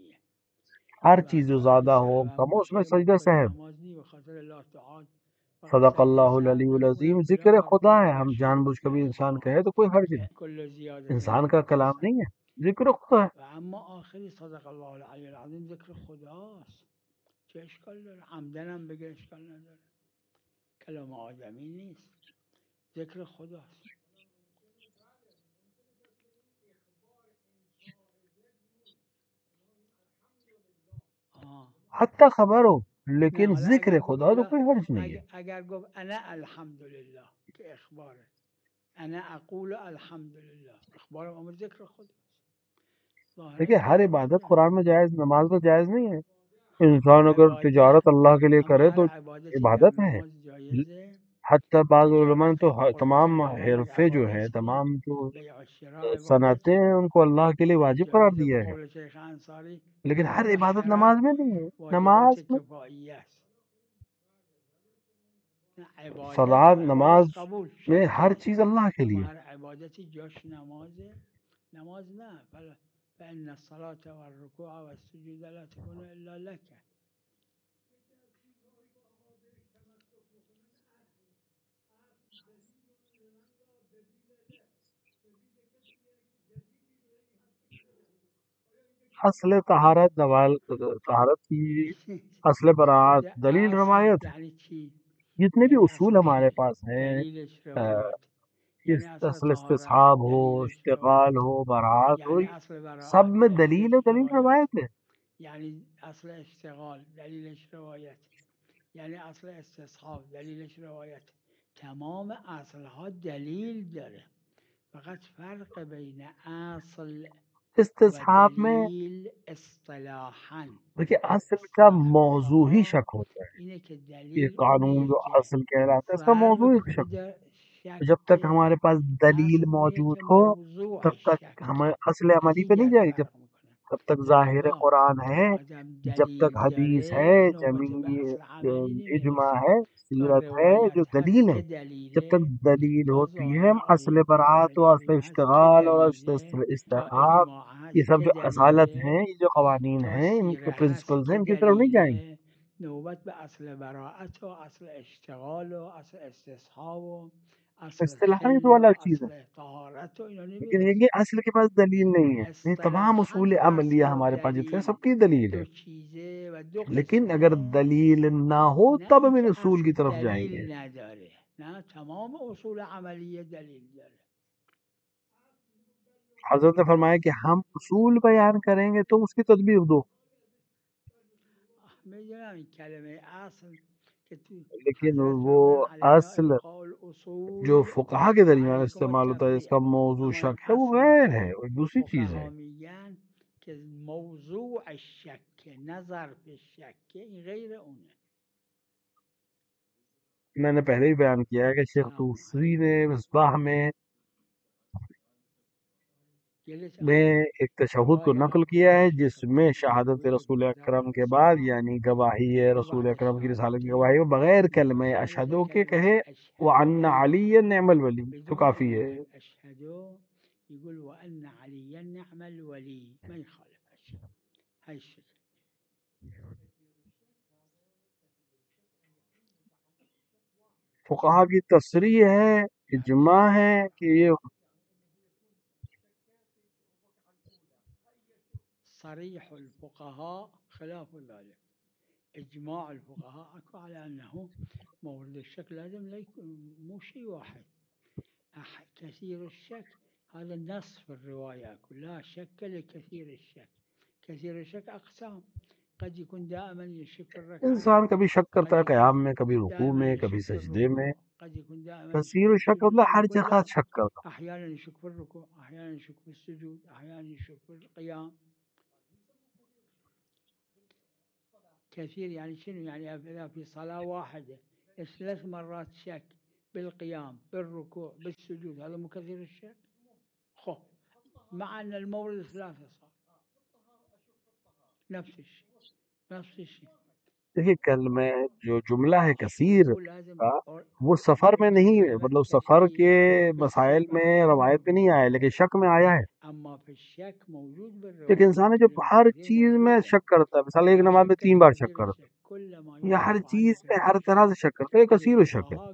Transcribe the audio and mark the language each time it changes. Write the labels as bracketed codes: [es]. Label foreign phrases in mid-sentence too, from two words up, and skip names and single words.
[ur] ہر چیز جو زیادہ ہو کم ہو اس میں سجدہ سہو. [ar] صدق اللہ العلی العظیم. [ur] ذکر خدا ہے, ہم جان بوجھ کبھی انسان کہے تو کوئی حرج نہیں, انسان کا کلام نہیں ہے, ذکر خدا ہے. [fa] اما آخری صدق الله العلی العظیم ذکر خداست, چه اشکال داره؟ عمدن هم بگه اشکال نداره, کلام آدمی نیست, ذکر خداست. [ur] حتی خبر ہو لیکن ذکر خدا تو کوئی حرج نہیں ہے. [fa] اگر گفت [ar] انا الحمدللہ [fa] که اخباره, [ar] انا اقول الحمدللہ اخبار [fa] اما ذکر خدا. [ur] دیکھیں ہر عبادت قرآن میں جائز, نماز میں جائز نہیں ہے. انسان اگر تجارت اللہ کے لیے کرے تو عبادت ہے. حتیٰ بعض علماء نے تو تمام حرفے جو ہیں، تمام جو صنعتیں ہیں، ان کو اللہ کے لیے واجب قرار دیا ہے، لیکن ہر عبادت نماز میں نہیں ہے. نماز میں صلاۃ، نماز میں ہر چیز اللہ کے لیے. [fa] نماز نه [ar] فإن الصلاة والركوع والسجود لا تكون إلا لك. [ur] اصل طہارت کی اصل براعت دلیل روایت. جتنے بھی اصول ہمارے پاس ہیں، اصل استصحاب ہو، اشتغال ہو، براعت ہو، سب میں دلیل ہے، دلیل روایت ہے. [fa] یعنی اصل اشتغال دلیلش روایت، یعنی اصل استصحاب دلیلش روایت. تمام اصلها دلیل داره، فقط فرق بین اصل [ur] استصحاب میں اصطلاحاً دیکھیے اصل کا موضوع ہی شک ہوتا ہے. یہ قانون جو اصل کہلاتا ہے، اس کا موضوع ہی شک ہوتا ہے. جب تک ہمارے پاس دلیل موجود ہو تب تک ہمیں اصل عملی پہ نہیں جائے گی. جب تک ظاہر قرآن ہے، جب تک حدیث ہے، جمعی اجماع ہے، سیرت ہے، جو دلیل ہے، جب تک دلیل ہوتی ہے، اصل براعت و اصل اشتغال اور اصل استحقاق، یہ سب جو اصالت ہیں، یہ جو قوانین ہیں، ان کے پرنسپلز ہیں، ان کی طرف نہیں جائیں گے. [fa] نوبت به اصل براعت و اصل اشتغال و اصل استصحاب و اصل اصطلاحی حل [ur] تو [fa] و [ur] الگ چیز ہے، اصل [fa] طهارت و اینا [ur] لیکن [fa] نمیرسه. [ur] یہ اصل کے پاس دلیل نہیں ہے. یہ تمام اصطلاحاً اصول عملیہ [fa] اصل و [ur] ہمارے پاس جتنے دلیل سب کی دلیل دو ہے، [fa] چیزه و دو [ur] لیکن اگر [fa] قسمه، [ur] دلیل نہ ہو [fa] نه [ur] تب ہم ان [fa] اینکه [ur] اصول کی اصل طرف جائیں گے. [fa] دلیل نداره، نه تمام اصول عملیه دلیل داره. [ur] حضرت نے فرمایا کہ ہم اصول بیان کریں گے، تم اس کی تدبیر دو. [fa] میدونم این کلمه اصل که تو [ur] لیکن حضرت وہ [fa] فرمودن علینا اصل [ar] القاء الاصول [ur] جو فقہا کے درمیان [ar] علیکم [ur] استعمال ہوتا ہے، اس [ar] التفریع. [ur] کا موضوع [fa] اما [ur] شک ہے، وہ [fa] اصلی غیر که [ur] ہے، وہ دوسری چیز ہے. [fa] فقها میگن که [ar] موضوع الشک [fa] نظر به شک این غیر اونه. [ur] میں نے پہلے ہی بیان کیا ہے کہ شیخ توسی نے مصباح میں ایک تشہد کو نقل کیا ہے، جس میں شہادت رسول اکرم کے بعد، یعنی گواہی ہے رسول اکرم کی رسالت کی گواہی، بغیر کلمہ اشہدو کے کہے [ar] وَأَنَّ عَلِيًّا نِعْمَ الْوَلِيُّ [ur] تو کافی ہے. [ar] يقول وأن عليا نعم الولي، ما يخالف هاي الشيء. [ur] فقہا کی تصریح ہے، اجماع ہے کہ یہ [ar] صريح الفقهاء خلاف ذلك. إجماع الفقهاء على أنه مورد الشك لازم لا يكون مو شيء واحد. كثير الشك هذا النص في الرواية كلها شك لكثير الشك. كثير الشك أقسام، قد يكون دائما يشك في الركعة، [ur] انسان کبھی شک کرتا ہے قیام میں، کبھی رکوع میں، کبھی سجدے میں. [ar] قد يكون دائما [ur] کثیر شک مطلب ہر جگہ شک کرتا. [ar] أحيانا يشك في الركوع، أحيانا يشك في السجود، أحيانا يشك في القيام. كثير يعني شنو؟ يعني إذا في صلاة واحدة 3 مرات شك بالقيام بالركوع بالسجود، هذا مو كثير الشك؟ خو مع أن المورد 3 صار نفس الشيء نفس الشيء. [ur] دیکھیے کلمہ جو جملہ ہے کثیر کا، وہ سفر میں نہیں ہے، مطلب سفر کے مسائل میں روایت میں نہیں آیا، لیکن شک میں آیا ہے. ایک انسان ہے جو ہر چیز میں شک کرتا ہے، مثلا ایک نماز میں 3 بار شک کرتا ہے، یا ہر چیز پہ ہر طرح سے شک کرتا ہے، یہ کثیر شک ہے.